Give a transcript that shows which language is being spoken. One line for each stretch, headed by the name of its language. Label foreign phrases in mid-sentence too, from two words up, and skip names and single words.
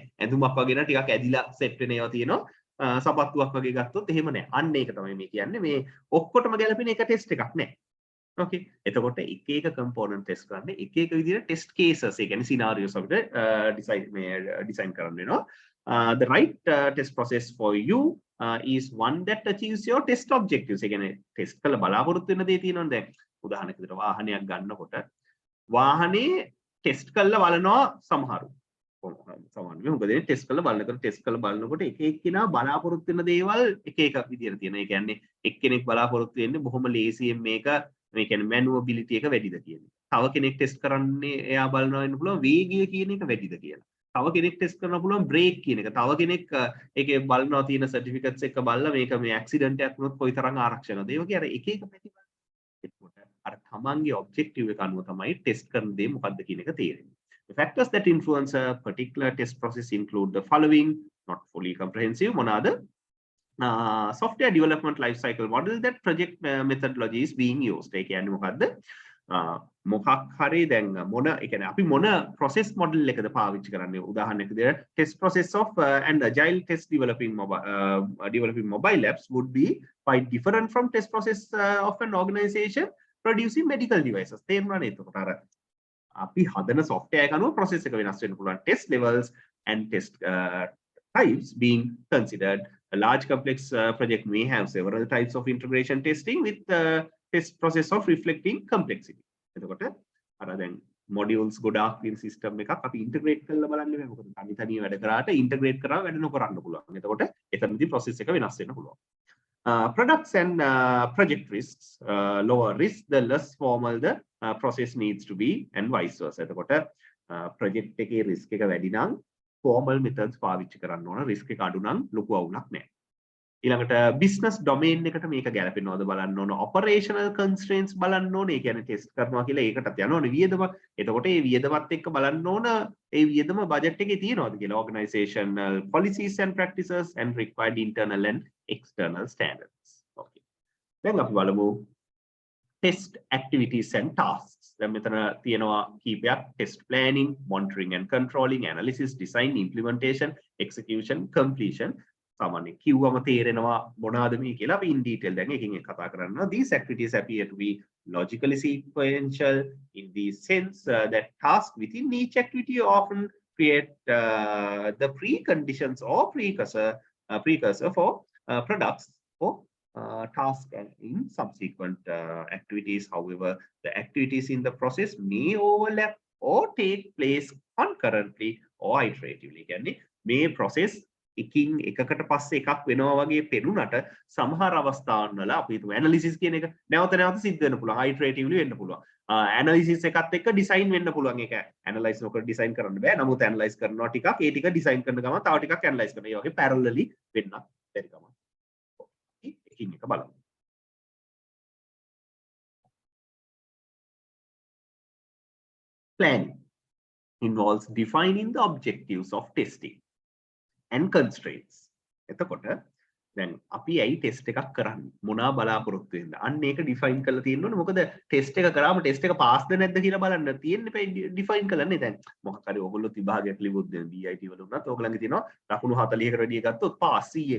Sinhala: ඇඳුමක් වගේ නම් ටිකක් ඇදිලා set වෙන ඒවා තියෙනවා. සපත්තුවක් වගේ ගත්තොත් එහෙම නැහැ. අන්න ඒක තමයි මේ කියන්නේ. මේ ඔක්කොටම ගැලපෙන එක ටෙස්ට් එකක් නැහැ. Okay. එතකොට එක එක
English: component test
Sinhala: කරන්නේ එක එක විදිහට
English: test cases,
Sinhala: ඒ කියන්නේ scenarios අපිට design කරන්න වෙනවා.
English: The right test process for you is one that achieves your test objectives.
Sinhala: ඒ කියන්නේ test කළ බලාපොරොත්තු වෙන දේ තියෙනවනේ. දැන් උදාහරණයක් විදිහට වාහනයක් ගන්නකොට වාහනේ test කරලා බලනවා සමහරු. සමහරවිට මොකද ටෙස්ට් කරලා බලනකොට එක එක්කෙනා බලාපොරොත්තු වෙන දේවල් එක එක විදිහට තියෙනවා. ඒ කියන්නේ එක්කෙනෙක් බලාපොරොත්තු වෙන්නේ බොහොම ලේසියෙන් මේ කියන්නේ මැනුවබිලිටි එක වැඩිද කියන එක. තව කෙනෙක් ටෙස්ට් කරන්නේ එයා බලනවා වෙන්න පුළුවන් වේගය කියන එක වැඩිද කියලා. තව කෙනෙක් ටෙස්ට් කරන්න පුළුවන් බ්‍රේක් කියන එක. තව කෙනෙක් ඒකේ බලනවා තියෙන සර්ටිෆිකට්ස් එක බලලා මේක මේ ඇක්සිඩන්ට් එකක් වුණොත් කොයිතරම් ආරක්ෂණද. ඒ වගේ අර එක එක පැති බලන. එතකොට අර තමන්ගේ ඔබ්ජෙක්ටිව් එක අනුව තමයි ටෙස්ට් කරන දේ මොකක්ද කියන එක තේරෙන්නේ.
English: The factors that influence a particular test process include the following, not fully comprehensive.
Sinhala: මොනවාද?
English: Software development life cycle model that project methodology is being used.
Sinhala: ඒ කියන්නේ මොකද්ද? මොකක් හරි දැන් මොන ඒ කියන්නේ අපි මොන
English: process model
Sinhala: එකද පාවිච්චි කරන්නේ?
English: උදාහරණයක් විදිහට test process of and agile test developing mobile apps would be quite different from test process of an organization producing medical devices.
Sinhala: තේරුණානේ? එතකොට අර අපි හදන software එක අනුව process එක වෙනස් වෙන්න පුළුවන්.
English: Test levels and test types being considered. A large complex project may have several types of integration testing with test process of reflecting complexity.
Sinhala: එතකොට අර දැන් modules ගොඩාක් තියෙන system එකක් අපි integrate කරලා බලන්න බෑ. මොකද තනිය වැඩ කරාට integrate කරා වැඩ නොකරන්න පුළුවන්. එතකොට එතනදී process එක වෙනස් වෙන්න පුළුවන්.
English: Products and project risks, lower risk the less formal the process needs to be and vice versa.
Sinhala: එතකොට project එකේ risk එක වැඩි නම්
English: formal methods
Sinhala: පාවිච්චි කරන්න ඕන. risk එක අඩු නම් ලොකු අවුලක් නැහැ. ඊළඟට
English: business domain
Sinhala: එකට මේක ගැලපෙනවද බලන්න ඕන.
English: operational constraints
Sinhala: බලන්න ඕනේ. ඒ කියන්නේ ටෙස්ට් කරනවා කියලා ඒකටත් යනවනේ වියදම. එතකොට ඒ වියදමත් එක්ක බලන්න ඕන ඒ වියදම බජට් එකේ තියෙනවද කියලා.
English: organizational policies and practices and required internal and external standards.
Sinhala: Okay. දැන් අපි බලමු
English: test activities and tasks.
Sinhala: දැන් මෙතන තියෙනවා කීපයක්
English: test planning, monitoring and controlling, analysis, design, implementation, execution, completion.
Sinhala: සාමාන්‍ය කිව්වම තේරෙනවා මොනවාද මේ කියලා අපි
English: in detail
Sinhala: දැන් එකකින් එක කතා කරනවා.
English: These activities appear to be logically sequential in the sense that tasks within each activity often create the preconditions or precursor for products or task and in subsequent activities. However, the activities in the process may overlap or take place concurrently or iteratively.
Sinhala: කියන්නේ මේ process එකින් එකකට පස්සේ එකක් වෙනවා වගේ පෙනුනට සමහර අවස්ථාවන් වල අපි හිතමු ඇනලිසිස් කියන එක නැවත නැවත සිද්ධ වෙන්න පුළුවන් iteratively වෙන්න පුළුවන්. ඇනලිසිස් එකත් එක්ක ඩිසයින් වෙන්න පුළුවන්. ඒක ඇනලයිස් නොකර ඩිසයින් කරන්න බෑ. නමුත් ඇනලයිස් කරනවා ටිකක් ඒ ටික ඩිසයින් කරන ගමන් තව ටිකක් ඇනලයිස් කරනවා. ඒ වගේ parallelly වෙන්නත් බැරි ගමන්. එකින් එක බලමු.
English: Planning involves defining the objectives of testing and constraints.
Sinhala: එතකොට දැන් අපි ඇයි ටෙස්ට් එකක් කරන්නේ මොනවා බලාපොරොත්තු වෙනද අන්න ඒක ඩිෆයින් කරලා තියෙන්න ඕනේ. මොකද ටෙස්ට් එක කරාම ටෙස්ට් එක පාස්ද නැද්ද කියලා බලන්න තියෙන්නේ ඩිෆයින් කරන්නේ. දැන් මොකක් හරි ඔයගොල්ලෝ විභාගයක් ලියුවොත් දැන් BIT වල උනත් ඕගොල්ලන්ගේ තියෙනවා ලකුණු 40කට වැඩි ගත්තොත් පාස් C එකක්.